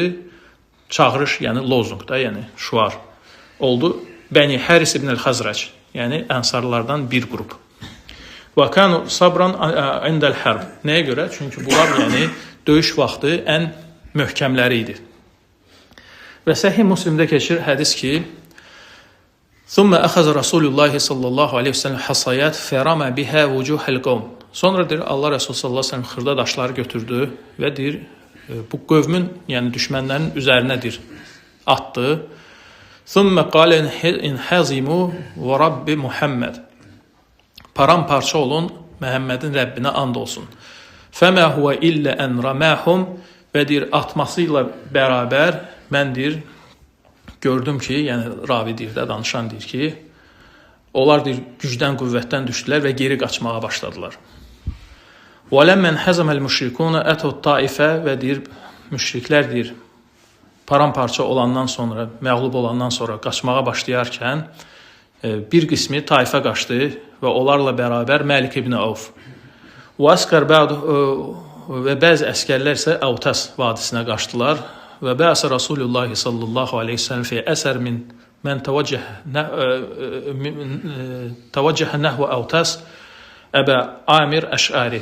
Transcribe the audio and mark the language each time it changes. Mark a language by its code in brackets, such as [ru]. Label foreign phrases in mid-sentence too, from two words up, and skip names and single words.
[az] Çağırış, yəni lozung da, yəni şuar oldu. Bəni Həris ibn el-Xazrac, yəni ansarlardan bir qrup. [ar] وكانوا صبرا عند الحرب. [az] Nəyə görə? Çünki bunlar yəni döyüş vaxtı ən möhkəmləri idi. Və Səhih Müslimdə keçir hədis ki, [ar] "ثم أخذ رسول الله صلى الله عليه وسلم حصيات فرمى بها وجوه القوم." [az] Sonra deyir Allah Resulü [ar] صلى الله عليه وسلم [az] xırda daşları götürdü və deyir bu qövmün, yəni düşmənlərin üzərinədir atdı. [ar] ثم قال انهزموا ورب محمد. [az] Paramparça olun, Məhəmmədin Rəbbinə and olsun. [ar] فما هو إلا أن رماهم [az] və deyir, atması ilə bərabər mən deyir, gördüm ki, yəni ravi deyir də, danışan deyir ki, onlar deyir, gücdən, qüvvətdən düşdülər və geri qaçmağa başladılar. [ar] وَلَمَّنْ حَزَمَ الْمُشْرِكُونَ أَتَوْا الطَّائِفَةَ [az] və deyir, müşriklər deyir, paramparça olandan sonra, məğlub olandan sonra qaçmağa başlayarkən bir qismi Taifə qaçdı və onlarla bərabər Məlik ibn Avf. Və bəzi əskərlər isə Avtas vadisinə qaçdılar və [ar] بعث رسول الله صلى الله عليه وسلم في أثر من توجه نحو أوطاس أبا عامر الأشعري.